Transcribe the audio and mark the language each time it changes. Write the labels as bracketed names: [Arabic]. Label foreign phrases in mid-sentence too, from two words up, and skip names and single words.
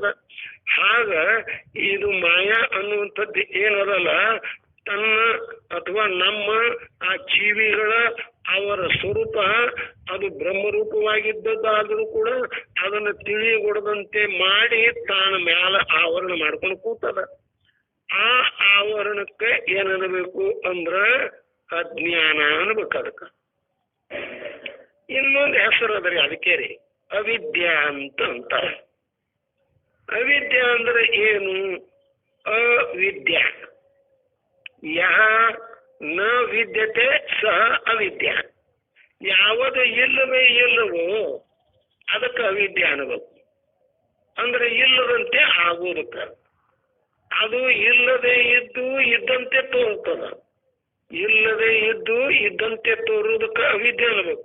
[Kannada] ಆಗ ಇದು ಮಾಯ ಅನ್ನುವಂಥದ್ದು ಏನದಲ್ಲ, ತನ್ನ ಅಥವಾ ನಮ್ಮ ಆ ಜೀವಿಗಳ ಅವರ ಸ್ವರೂಪ ಅದು ಬ್ರಹ್ಮರೂಪವಾಗಿದ್ದದ್ದಾದ್ರೂ ಕೂಡ ಅದನ್ನು ತಿಳಿಗೊಡದಂತೆ ಮಾಡಿ ತಾನ ಮ್ಯಾಲ ಆವರಣ ಮಾಡ್ಕೊಂಡು ಕೂತದ. ಆ ಆವರಣಕ್ಕೆ ಏನಬೇಕು ಅಂದ್ರ ಅಜ್ಞಾನ ಅನ್ಬೇಕು. ಅದಕ್ಕ ಇನ್ನೊಂದು ಹೆಸರು ಅದ್ರಿ, ಅದಕ್ಕೆ ರೀ ಅವಿದ್ಯಾ ಅಂತ ಅಂತಾರ. ಅವಿದ್ಯಾ ಅಂದ್ರೆ ಏನು? [Sanskrit] ಅವಿದ್ಯಾ ಯಹ ನ ವಿದ್ಯತೆ ಸಹ ಅವಿದ್ಯಾ. [Kannada] ಯಾವುದು ಇಲ್ಲವೇ ಇಲ್ಲವೋ ಅದಕ್ಕೆ ಅವಿದ್ಯಾ ಅನ್ಬೇಕು. ಅಂದ್ರೆ ಇಲ್ಲದಂತೆ ಆಗೋದಕ್ಕ. ಅದು ಇಲ್ಲದೆ ಇದ್ದು ಇದ್ದಂತೆ ತೋರ್ತದ. ಇಲ್ಲದೆ ಇದ್ದು ಇದ್ದಂತೆ ತೋರುವುದಕ್ಕೆ ಅವಿದ್ಯೆ ಅನ್ನಬೇಕು.